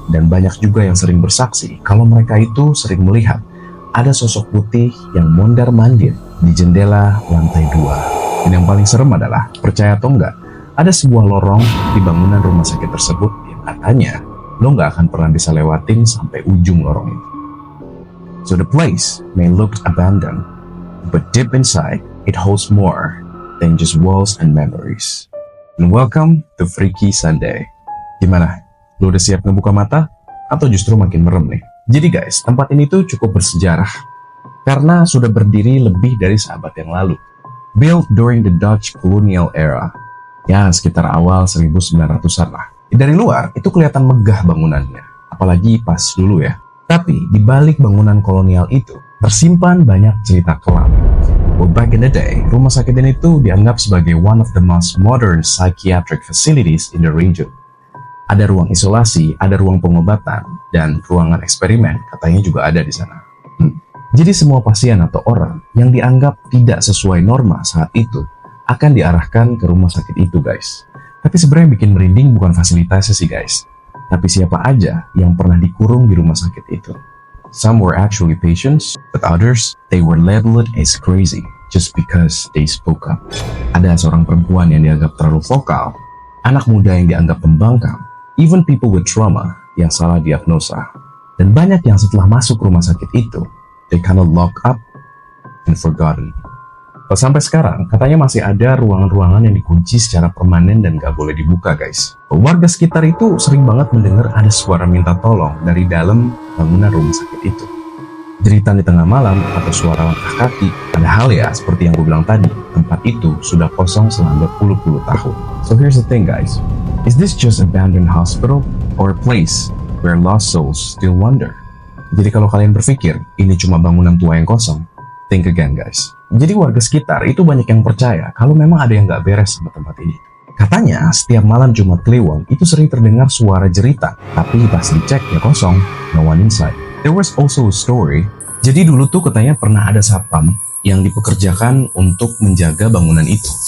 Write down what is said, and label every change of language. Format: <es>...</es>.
<id>Dan banyak juga yang sering bersaksi kalau mereka itu sering melihat ada sosok putih yang mondar-mandir di jendela lantai 2. Dan yang paling serem adalah, percaya atau enggak, ada sebuah lorong di bangunan rumah sakit tersebut yang katanya lo nggak akan pernah bisa lewatin sampai ujung lorong itu.</id> <en>So the place may look abandoned, but deep inside it holds more than just walls and memories. And welcome to Freaky Sunday.</en> <id>Gimana? Lo udah siap ngebuka mata? Atau justru makin merem nih? Jadi guys, tempat ini tuh cukup bersejarah karena sudah berdiri lebih dari seabad yang lalu.</id> <en>Built during the Dutch colonial era,</en> <id>ya sekitar awal 1900-an lah. Dari luar itu kelihatan megah bangunannya, apalagi pas dulu ya. Tapi di balik bangunan kolonial itu tersimpan banyak cerita kelam.</id> <en>Well, back in the day,</en> <id>rumah sakit ini tuh dianggap sebagai</id> <en>one of the most modern psychiatric facilities in the region.</en> <id>Ada ruang isolasi, ada ruang pengobatan, dan ruangan eksperimen katanya juga ada di sana. Jadi semua pasien atau orang yang dianggap tidak sesuai norma saat itu akan diarahkan ke rumah sakit itu guys. Tapi sebenarnya yang bikin merinding bukan fasilitasnya sih guys, tapi siapa aja yang pernah dikurung di rumah sakit itu.</id> <en>Some were actually patients, but others, they were labeled as crazy just because they spoke up.</en> <id>Ada seorang perempuan yang dianggap terlalu vokal, anak muda yang dianggap pembangkang,</id> <en>even people with trauma</en> <id>yang salah diagnosa. Dan banyak yang setelah masuk rumah sakit itu,</id> <en>they kind of locked up and forgotten.</en> <id>Sampai sekarang, katanya masih ada ruangan-ruangan yang dikunci secara permanen dan gak boleh dibuka guys. Warga sekitar itu sering banget mendengar ada suara minta tolong dari dalam bangunan rumah sakit itu. Jeritan di tengah malam atau suara langkah kaki. Padahal ya, seperti yang gue bilang tadi, tempat itu sudah kosong selama berpuluh-puluh tahun.</id> <en>So here's the thing guys, is this just abandoned hospital or a place where lost souls still wander?</en> <id>Jadi kalau kalian berpikir ini cuma bangunan tua yang kosong,</id> <en>think again</en> <id>guys. Jadi warga sekitar itu banyak yang percaya kalau memang ada yang gak beres sama tempat ini. Katanya setiap malam Jumat Kliwon itu sering terdengar suara jeritan, tapi pas dicek ya kosong,</id> <en>no one inside. There was also a story.</en> <id>Jadi dulu tuh katanya pernah ada satpam yang dipekerjakan untuk menjaga bangunan itu.</id>